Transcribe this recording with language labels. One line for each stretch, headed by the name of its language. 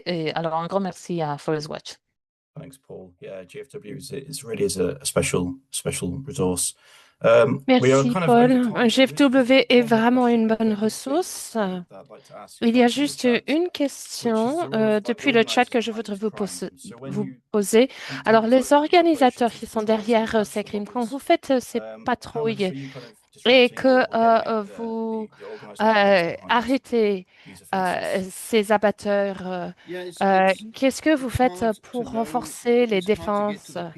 French: Et alors, un grand merci à Forest Watch.
English: Thanks, Paul. Yeah, GFW is really is a special resource.
French: Merci, Paul. Un GFW est vraiment une bonne ressource. Il y a juste une question depuis le chat que je voudrais vous poser. Alors, les organisateurs qui sont derrière ces crimes, quand vous faites ces patrouilles et que vous arrêtez ces abatteurs, qu'est-ce que vous faites pour renforcer les défenses?